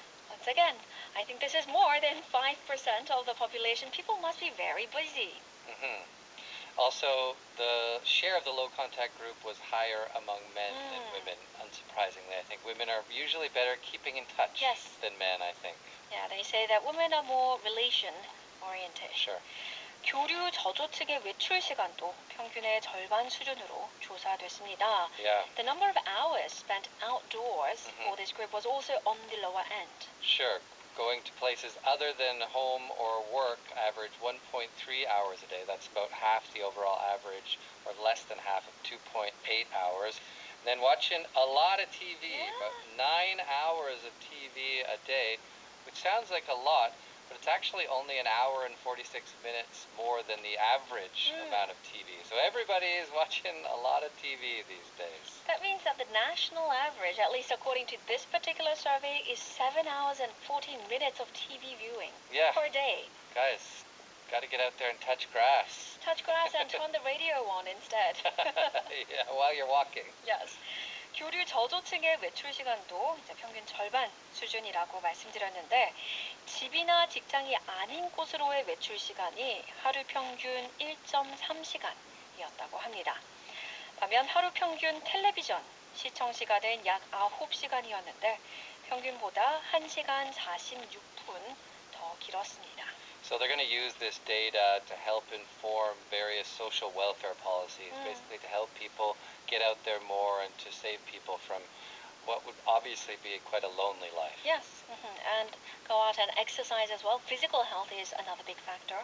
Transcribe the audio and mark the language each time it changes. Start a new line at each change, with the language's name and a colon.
English: Once again, I think this is more than 5% of the population. People must be very busy. Also, the share of the low contact group was higher among men than women, unsurprisingly. I think women are usually better keeping in touch than men, I think. Yeah, they say that women are more relation-oriented. Sure.
Korean: 교류 저조층의 외출 시간도 평균의 절반 수준으로 조사됐습니다.
English: Yeah. The number of hours spent outdoors for this group was also on the lower end. Sure. Going to places other than home or work average 1.3 hours a day. That's about half the overall average, or less than half of 2.8 hours. And then watching a lot of TV, about 9 hours of TV a day, which sounds like a lot, but it's actually only an hour and 46 minutes more than the average amount of TV. So everybody is watching a lot of TV these days. That means that the national average, at least according to this particular survey, is 7 hours and 14 minutes of TV viewing per day. Guys, got to get out there and touch grass. Touch grass and turn the radio on instead. Yeah, while you're walking. Yes.
Korean: 교류 저조층의 외출 시간도 이제 평균 절반 수준이라고 말씀드렸는데 집이나 직장이 아닌 곳으로의 외출 시간이 하루 평균 1.3시간이었다고 합니다. 반면 하루 평균 텔레비전 시청 시간은 약 9시간이었는데 평균보다 1시간 46분 더 길었습니다.
English: So they're going to use this data to help inform various social welfare policies, basically to help people get out there more and to save people from what would obviously be quite a lonely life. Yes, and go out and exercise as well. Physical health is another big factor.